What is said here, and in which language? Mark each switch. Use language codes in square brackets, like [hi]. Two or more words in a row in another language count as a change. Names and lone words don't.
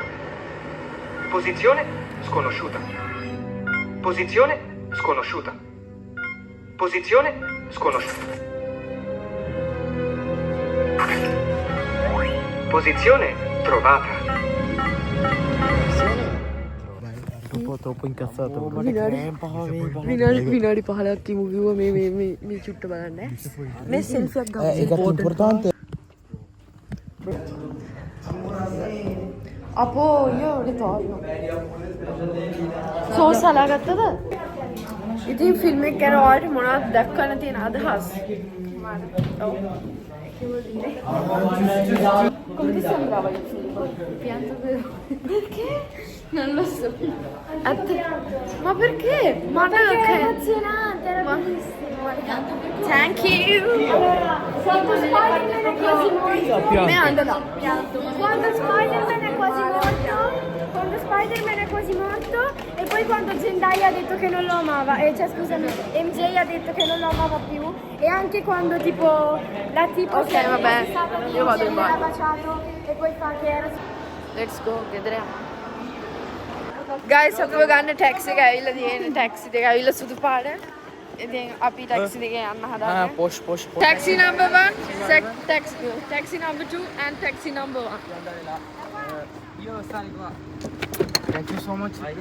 [it] Posizione sconosciuta. Posizione sconosciuta. Posizione sconosciuta. Posizione trovata. troppo incazzato. [si] විනාඩි 15ක් තිමු කිව්වා මේ චුට්ට බලන්න. මේ සෙල්ෆි එකක් ගමු. ඒක importante. [it] අපෝ io ritorno. [si] සෝස් හලාගත්තද? ඉතින් ෆිල්ම් එක ගැන ඔයාලට මොනවද දක්වන්න තියෙන අදහස්? ඔව්. [it] Come ti sembrava il film? Pianto per... Perché? Non lo so. Ma perché? Ma Perché perché? era emozionante, era bellissimo. [en] Thank you. [it] Allora, quando Spider-Man è quasi morto... Me ando là. Quando Spider-Man è quasi morto... Quando Spider-Man è quasi morto e poi quando Zendaya ha detto che non lo amava, cioè scusami, MJ ha detto che non lo amava più e anche quando tipo la tipo Ok, vabbè, io vado in bagno. l'ha baciato e poi fa che era [en] Let's go. [si] ගෙදර යමු. Guys, අපිව ගන්න ටැක්සි එක ඇවිල්ලා තියෙන ටැක්සි දෙක ඇවිල්ලා සුදු පාට. ඉතින් අපි ටැක්සි දෙකේ යන්න හදාගන්න. [en] Posh. Taxi number 1, taxi number 2 and taxi number 1. [it] Io sali qua. [en] Thank you so much.